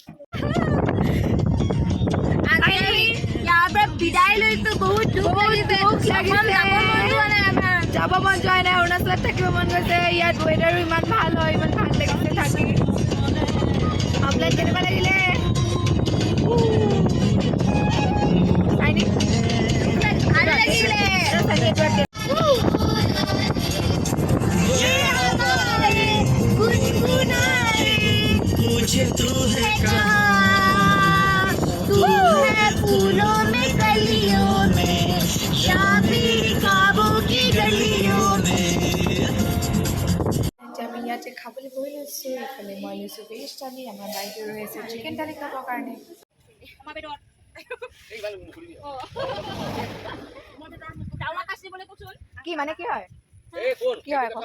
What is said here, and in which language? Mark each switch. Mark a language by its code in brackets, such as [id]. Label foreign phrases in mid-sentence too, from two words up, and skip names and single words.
[as] ইয়াৰ পৰা বিদায় লৈছো বহুত দুখ লাগিছে যাব মন যোৱা নাই অৰুণাচলত থাকিব মন গৈছে ইয়াত ৱেডাৰো ইমান ভাল হয় ইমান ভাল লাগিছে থাকি অফলাইন কেনেকুৱা লাগিলে [hi] फूलों में कलियों में शादी ख्वाबों की गलियों में [as] আমি ইয়াতে খাবলৈ বহি লৈছোঁ এইফালে মই লৈছোঁ ভেজ থালি আমাৰ বাইদেউ ৰৈ আছে চিকেন থালি খাবৰ কাৰণে কি মানে কি হয় কি হয় আকৌ